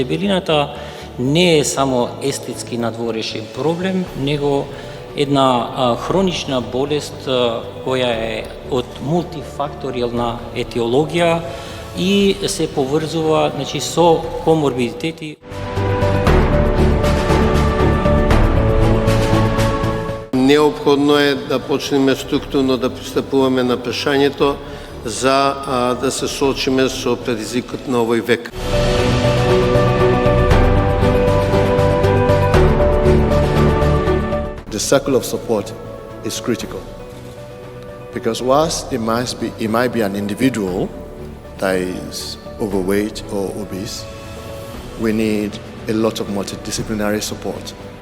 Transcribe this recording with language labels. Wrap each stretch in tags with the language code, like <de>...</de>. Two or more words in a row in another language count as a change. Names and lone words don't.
<mk>тежината не е само естетски надворешен проблем, него една хронична болест која е од мултифакторијална етиологија и се поврзува со коморбидитети. Неопходно е да почнеме структурно да пристапуваме на прашањето за да се соочиме со предизвикот на овој век.</mk> <en>The circle of support is critical because whilst it might be an individual that is overweight or obese, we need a lot of multidisciplinary support.</en>